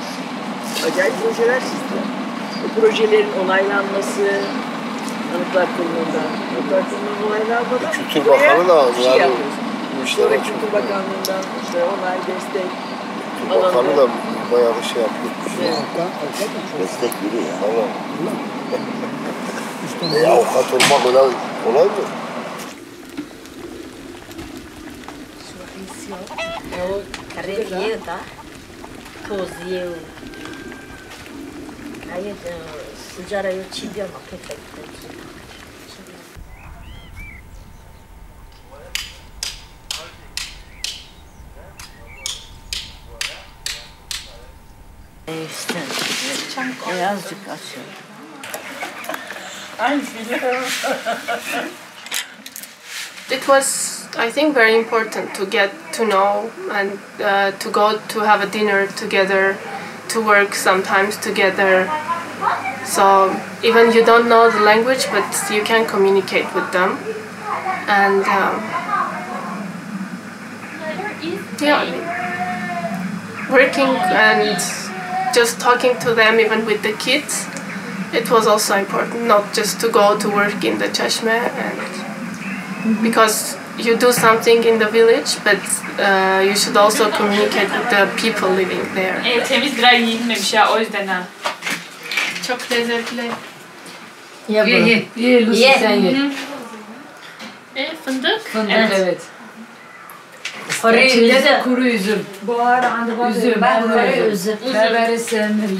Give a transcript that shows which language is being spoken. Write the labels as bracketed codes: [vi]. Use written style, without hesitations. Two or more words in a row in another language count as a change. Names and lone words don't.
[tr] Acayip projeler çizdiler. Bu projelerin onaylanması, Anıtlar Kurulu'ndan, onaylanmadan Kültür Bakanı da bir şey yapıyoruz. Sonra Kültür Bakanlığı'ndan işte onay, destek, Kültür Bakanı da bayağı bir şey yapıyor. Destek veriyor ya. Tamam. Avukat olmak kolay mı? [pt] Eu carreguei, tá? Cozinhei. Aí sujaram o tibia, uma perfeita. [tr] Azıcık aşağı. Ay [en] It was, I think, very important to get to know and to go to have a dinner together, to work sometimes together. So even you don't know the language, but you can communicate with them. And yeah, working and just talking to them, even with the kids, it was also important, not just to go to work in the Çeşme, and because you do something in the village, but you should also communicate with the people living there. [tr] Temiz gıra yiyilmemiş ya, o yüzden ha. Çok lezzetli. Ye Lucy sen ye. Fındık? Fındık evet. İçinde de kuru üzüm. Bu arada Üzüm, ben kuru böyle üzüm. Berberi sevmem.